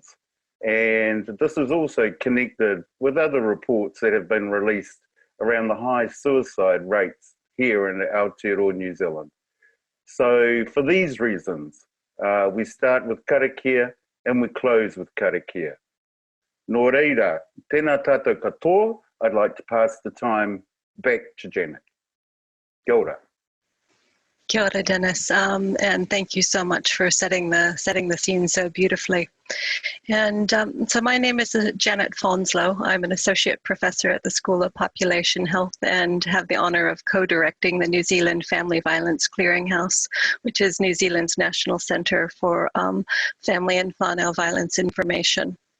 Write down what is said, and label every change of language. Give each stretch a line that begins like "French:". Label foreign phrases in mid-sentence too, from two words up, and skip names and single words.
English: And this is also connected with other reports that have been released around the high suicide rates here in Aotearoa, New Zealand. So for these reasons, we start with karakia and we close with karakia.
Māori: Nō reira, tēnā tātou katoa,
English: I'd like to pass the time back to Janet.
Māori: Kia ora. Kia ora, Dennis,
English: and thank you so much for setting the scene so beautifully. And so my name is Janet Fonslow. I'm an associate professor at the School of Population Health and have the honor of co-directing the New Zealand Family Violence Clearinghouse, which is New Zealand's National Centre for Family and Whānau Violence Information.